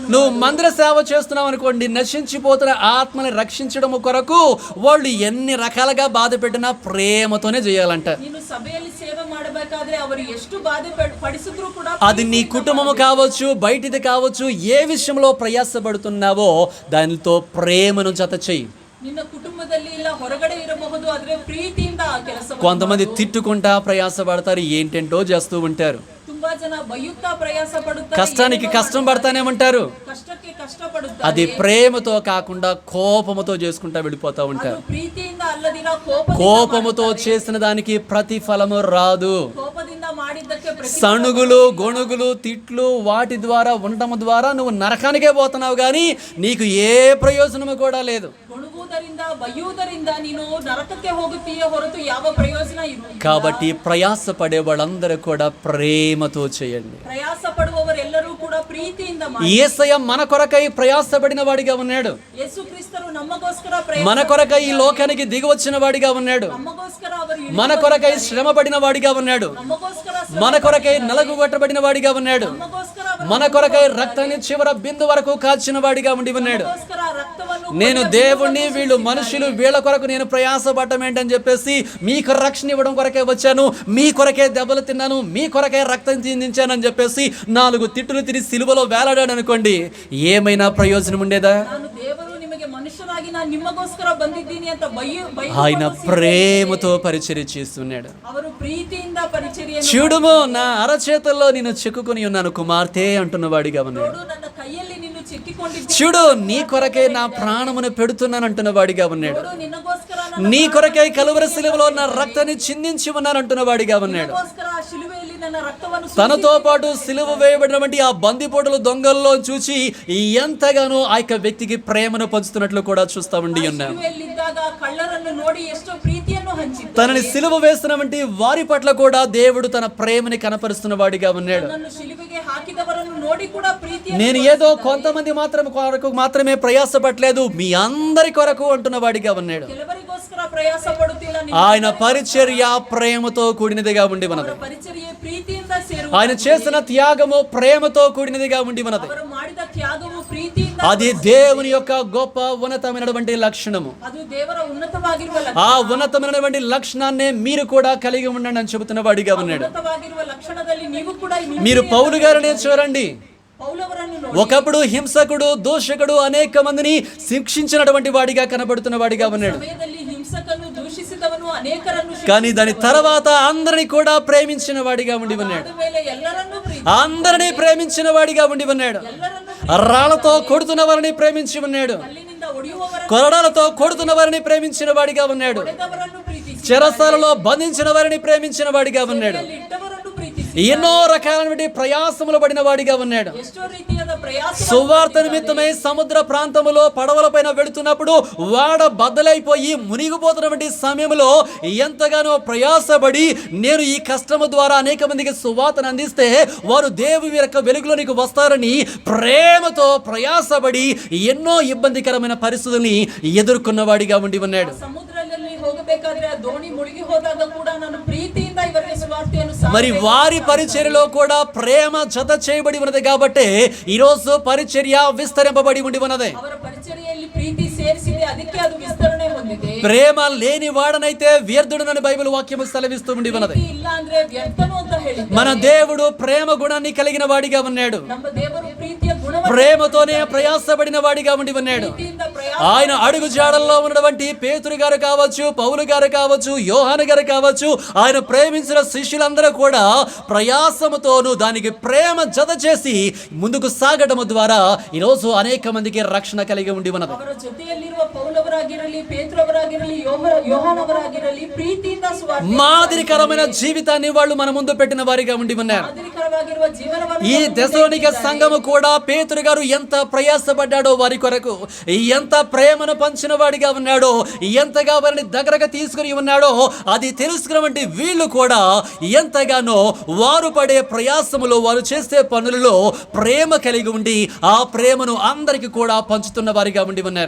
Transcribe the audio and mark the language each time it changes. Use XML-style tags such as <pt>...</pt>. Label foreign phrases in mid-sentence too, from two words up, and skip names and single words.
<te>నువ్వు మందిర సేవ చేస్తున్నావు అనుకోండి, నశించిపోతున్న ఆత్మని రక్షించడం కొరకు వాళ్ళు ఎన్ని రకాలుగా బాధ పెట్టినా ప్రేమతోనే చేయాలంట.</te> <kn>ನೀನು ಸಭೆಯಲ್ಲಿ ಸೇವೆ ಮಾಡಬೇಕಾದ್ರೆ ಅವರು ಎಷ್ಟು ಬಾಧೆ ಪಡಿಸಿದ್ರು ಕೂಡ</kn> <te>అది నీ కుటుంబము కావచ్చు, బయటిది కావచ్చు, ఏ విషయంలో ప్రయాసపడుతున్నావో దానితో ప్రేమను జత చెయ్యి.</te> <kn>ನಿನ್ನ ಕುಟುಂಬದಲ್ಲಿ ಇಲ್ಲ ಹೊರಗಡೆ ಇರಬಹುದು, ಆದ್ರೆ ಪ್ರೀತಿಯಿಂದ ಆ ಕೆಲಸ.</kn> <te>కొంతమంది తిట్టుకుంటా ప్రయాసపడతారు, ఏంటేంటో చేస్తూ ఉంటారు.</te> <kn>ತುಂಬಾ ಜನ ಬೈಯುತ್ತಾ ಪ್ರಯಾಸ ಪಡುತ್ತಾರೆ,</kn> <te>కష్టానికి కష్టం పడతానే ఉంటారు.</te> <kn>ಕಷ್ಟಕ್ಕೆ ಕಷ್ಟ ಪಡುತ್ತಾರೆ.</kn> <te>అది ప్రేమతో కాకుండా కోపముతో చేసుకుంటా వెళ్ళిపోతా ఉంటారు.</te> <kn>ಪ್ರೀತಿಯಿಂದ ಅಲ್ಲದಿರ</kn> <te>కోపముతో చేసిన దానికి ప్రతిఫలము రాదు.</te> <kn>ಕೋಪದಿಂದ ಮಾಡಿದ್ದಕ್ಕೆ</kn> <te>సణుగులు, గొణుగులు, తిట్లు వాటి ద్వారా ఉండటం ద్వారా నువ్వు నరకానికే పోతున్నావు, కానీ నీకు ఏ ప్రయోజనము కూడా లేదు.</te> <kn>ಗೊಣಗುವುದರಿಂದ ಬೈಯುವುದರಿಂದ ನೀನು ನರಕಕ್ಕೆ ಹೋಗುತ್ತೀಯೇ ಹೊರತು ಯಾವ ಪ್ರಯೋಜನ ಇರುವುದಿಲ್ಲ.</kn> <te>కాబట్టి ప్రయాస పడే వాళ్ళందరూ కూడా ప్రేమతో చేయండి.</te> <kn>ಪ್ರಯಾಸ ಪಡುವವರೆಲ್ಲರೂ ಕೂಡ ಪ್ರೀತಿಯಿಂದ ಮಾಡಿ.</kn> <te>యేసయ్య మన కొరకై ప్రయాసపడిన వాడిగా ఉన్నాడు.</te> <kn>ಯೇಸು ಕ್ರಿಸ್ತರು ನಮಗೋಸ್ಕರ</kn> <te>మన కొరకై ఈ లోకానికి దిగి వచ్చిన వాడిగా ఉన్నాడు.</te> <kn>ನಮಗೋಸ್ಕರ ಅವರು</kn> <te>మన కొరకై శ్రమ పడిన వాడిగా ఉన్నాడు.</te> <kn>ನಮಗೋಸ್ಕರ</kn> <te>మన కొరకై నలగొట్టబడిన వాడిగా ఉన్నాడు.</te> <kn>ನಮಗೋಸ್ಕರ</kn> <te>మన కొరకై రక్తాన్ని చివర బిందు వరకు కాచిన వాడిగా ఉండి ఉన్నాడు.</te> <kn>ನಮಗೋಸ್ಕರ ರಕ್ತವನ್ನು</kn> <te>నేను దేవుణ్ణి, వీళ్ళు మనుషులు, వీళ్ళ కొరకు నేను ప్రయాసపడటం ఏంటని చెప్పేసి మీకు రక్షణ ఇవ్వడం కొరకే వచ్చాను, మీ కొరకే దెబ్బలు తిన్నాను, మీ కొరకే రక్తం చిందించానని చెప్పేసి 4 తిట్టులు తిరిగి సిలువలో వేలాడాడు అనుకోండి, ఏమైనా ప్రయోజనం ఉండేదా?</te> <kn>ನಾನು ದೇವರು ನಿಮಗೆ ಮನುಷ್ಯನಾಗಿ ನಾನು ನಿಮಗೋಸ್ಕರ ಬಂದಿದ್ದೀನಿ ಅಂತ</kn> <te>ఆయన ప్రేమతో పరిచర్య చేస్తున్నాడు.</te> <kn>ಅವರು ಪ್ರೀತಿಯಿಂದ ಪರಿಚರ್ಯ.</kn> <te>చూడుము, నా అరచేతుల్లో నేను చిక్కుకొని ఉన్నాను కుమార్తె అంటున్న వాడిగా ఉన్నాడు.</te> <kn>ನೋಡು, ನನ್ನ ಕೈಯಲ್ಲಿ ನೀನು ಚಿಕ್ಕಿಕೊಂಡಿದ್ದೀಯ.</kn> <te>చూడు, నీ కొరకై నా ప్రాణమును పెడుతున్నాను అంటున్న వాడిగా ఉన్నాడు.</te> <kn>ನೋಡು, ನಿನಗೋಸ್ಕರ</kn> <te>నీ కొరకై కలువరి శిలువలో నా రక్తాన్ని చిందించి ఉన్నాను అంటున్న వాడిగా ఉన్నాడు.</te> <kn>ನಿನಗೋಸ್ಕರ ಆ ಶಿಲುಬೆಯಲ್ಲಿ ನನ್ನ ರಕ್ತವನ್ನು</kn> <te>తనతో పాటు సిలువ వేయబడినటువంటి ఆ బందిపోటుల దొంగల్లో చూసి ఎంతగానో ఆ యొక్క వ్యక్తికి ప్రేమను పంచుతున్నట్లు కూడా చూస్తా ఉండి ఉన్నాం.</te> <kn>ಶಿಲುಬೆಯಲ್ಲಿದ್ದಾಗ ಕಳ್ಳರನ್ನು ನೋಡಿ ಎಷ್ಟೋ ಪ್ರೀತಿಯನ್ನು ಪ್ರೀತಿಯನ್ನು ಹಂಚಿದ್ದಾರೆ.</kn> <te>తనని సిలువ వేస్తున్న వంటి వారి పట్ల కూడా దేవుడు తన ప్రేమని కనపరుస్తున్న వాడిగా ఉన్నాడు.</te> <kn>ತನ್ನನ್ನು ಶಿಲುಬೆಗೆ ಹಾಕಿದವರನ್ನು ನೋಡಿ ಕೂಡ ಪ್ರೀತಿಯನ್ನು</kn> <te>నేను ఏదో కొంతమంది కొరకు మాత్రమే ప్రయాసపడలేదు, మీ అందరి కొరకు అంటున్న వాడిగా ఉన్నాడు.</te> <kn>ಕೆಲವರಿಗೋಸ್ಕರ ಪ್ರಯಾಸ ಪಡುತ್ತಿಲ್ಲ,</kn> <te>ఆయన పరిచర్య ప్రేమతో కూడినదిగా ఉండి ఉన్నది.</te> <kn>ಅವರ ಪರಿಚರ್ಯೆ ಪ್ರೀತಿಯಿಂದ ಸೇರುವ,</kn> <te>ఆయన చేసిన త్యాగము ప్రేమతో కూడినదిగా ఉండి ఉన్నది.</te> <kn>ಅವರು ಮಾಡಿದ ತ್ಯಾಗವು ಪ್ರೀತಿಯಿಂದ,</kn> <te>అది దేవుని యొక్క గొప్ప ఉన్నతమైనటువంటి లక్షణము.</te> <kn>ಅದು ದೇವರ ಉನ್ನತವಾಗಿರುವ</kn> <te>ఆ ఉన్నతమైనటువంటి లక్షణాన్ని మీరు కూడా కలిగి ఉండండి అని చెబుతున్న వాడిగా ఉన్నాడు.</te> <kn>ಉನ್ನತವಾಗಿರುವ ಲಕ್ಷಣದಲ್ಲಿ ನೀವು ಕೂಡ</kn> <te>మీరు పౌలు గారిని చూడండి.</te> <kn>ಪೌಲವರನ್ನು ನೋಡಿ,</kn> <te>ఒకప్పుడు హింసకుడు, దూషకుడు, అనేక మందిని శిక్షించినటువంటి వాడిగా కనబడుతున్న వాడిగా ఉన్నాడు.</te> <kn>ಸಮಯದಲ್ಲಿ ಹಿಂಸಕನ್ನು ದೂಷಿಸಿದವನು ಅನೇಕರನ್ನು</kn> <te>కానీ దాని తర్వాత అందరిని కూడా ప్రేమించిన వాడిగా ఉండి ఉన్నాడు.</te> <kn>ಶಿಕ್ಷಿಸಿದ ಮೇಲೆ ಎಲ್ಲರನ್ನೂ</kn> <te>అందరినీ ప్రేమించిన వాడిగా ఉండి ఉన్నాడు.</te> <kn>ಎಲ್ಲರನ್ನೂ</kn> <te>రాళ్లతో కొడుతున్న వారిని ప్రేమించి ఉన్నాడు.</te> <kn>ಕಲ್ಲಿನಿಂದ ಹೊಡೆಯುವವರನ್ನು,</kn> <te>కొరడాలతో కొడుతున్న వారిని ప్రేమించిన వాడిగా ఉన్నాడు.</te> <kn>ಹೊಡೆದವರನ್ನು ಪ್ರೀತಿಸಿ,</kn> <te>చెరసాలలో బంధించిన వారిని ప్రేమించిన వాడిగా ఉన్నాడు.</te> <kn>ಇಟ್ಟವರನ್ನು ಪ್ರೀತಿಸಿ,</kn> <te>ఎన్నో రకాలైన ప్రయాసములు పడిన వాడిగా ఉన్నాడు.</te> <kn>ಎಷ್ಟೋ ರೀತಿಯಾದ ಪ್ರಯಾಸ,</kn> <te>సువార్త నిమిత్తమై సముద్ర ప్రాంతములో పడవలపైన వెళుతున్నప్పుడు వాడ బద్దలైపోయి మునిగిపోతున్నటువంటి సమయంలో ఎంతగానో ప్రయాసపడి నేను ఈ కష్టము ద్వారా అనేక మందికి సువార్తను అందిస్తే వారు దేవుని యొక్క వెలుగులోనికి వస్తారని ప్రేమతో ప్రయాసపడి ఎన్నో ఇబ్బందికరమైన పరిస్థితుల్ని ఎదుర్కొన్న వాడిగా ఉండి ఉన్నాడు.</te> <kn>ಸಮುದ್ರದಲ್ಲಿ ಹೋಗಬೇಕಾದ್ರೆ ಆ ದೋಣಿ ಮುಳುಗಿ ಹೋದಾಗ ಕೂಡ ನಾನು ಪ್ರೀತಿಯಿಂದ ಇವರಿಗೆ ಸುವಾರ್ತೆಯನ್ನು</kn> <te>మరి వారి పరిచర్యలో కూడా ప్రేమ జత చేయబడి ఉన్నది కాబట్టి ఈరోజు పరిచర్య విస్తరింపబడి ఉండి ఉన్నది.</te> <kn>ಅವರ ಪರಿಚರ್ಯೆಯಲ್ಲಿ ಪ್ರೀತಿ ಸೇರಿಸಿದೆ, ಅದಕ್ಕೆ ಅದು ವಿಸ್ತರಣೆ ಹೊಂದಿದೆ.</kn> <te>ప్రేమ లేని వాడనైతే వ్యర్థుడనని బైబిల్ వాక్యము సెలవిస్తూ ఉండి ఉన్నది.</te> <kn>ಪ್ರೀತಿ ಇಲ್ಲ ಅಂದ್ರೆ ವ್ಯರ್ಥನು ಅಂತ ಹೇಳಿದ್ದಾರೆ.</kn> <te>మన దేవుడు ప్రేమ గుణాన్ని కలిగిన వాడిగా ఉన్నాడు.</te> <kn>ನಮ್ಮ ದೇವರು ಪ್ರೀತಿಯ ಗುಣವನ್ನು,</kn> <te>ప్రేమతోనే ప్రయాసపడిన వాడిగా ఉండి ఉన్నాడు.</te> <kn>ಪ್ರೀತಿಯಿಂದ ಪ್ರಯಾಸ,</kn> <te>ఆయన అడుగు జాడల్లో ఉన్నటువంటి పేతురు గారు కావచ్చు, పౌలు గారు కావచ్చు, యోహాను గారు కావచ్చు, ఆయన ప్రేమించిన శిష్యులందరూ కూడా ప్రయాసముతోను దానికి ప్రేమ జత చేసి ముందుకు సాగడం ద్వారా ఈరోజు అనేక మందికి రక్షణ కలిగి ఉండి ఉన్నది.</te> <kn>ಅವರ ಜೊತೆಯಲ್ಲಿರುವ ಪೌಲವರಾಗಿರಲಿ, ಪೇತ್ರವರಾಗಿರಲಿ, ಯೋಹಾನವರಾಗಿರಲಿ ಪ್ರೀತಿಯಿಂದ ಸುವಾರ್ತೆ,</kn> <te>మాదిరికరమైన జీవితాన్ని వాళ్ళు మన ముందు పెట్టిన వారిగా ఉండి ఉన్నారు.</te> <kn>ಮಾದರಿಕರವಾಗಿರುವ ಜೀವನವನ್ನು</kn> <te>ఈ దెసలోనిక సంఘము కూడా పేతురు గారు ఎంత ప్రయాసపడ్డాడో వారి కొరకు, ఎంత ప్రేమను పంచిన వాడిగా ఉన్నాడో, ఎంతగా వారిని దగ్గరగా తీసుకుని ఉన్నాడో అది తెలుసుకున్నటువంటి వీళ్ళు కూడా ఎంతగానో వారు పడే ప్రయాసములో, వారు చేసే పనులలో ప్రేమ కలిగి ఉండి ఆ ప్రేమను అందరికి కూడా పంచుతున్న వారిగా ఉండి ఉన్నారు.</te>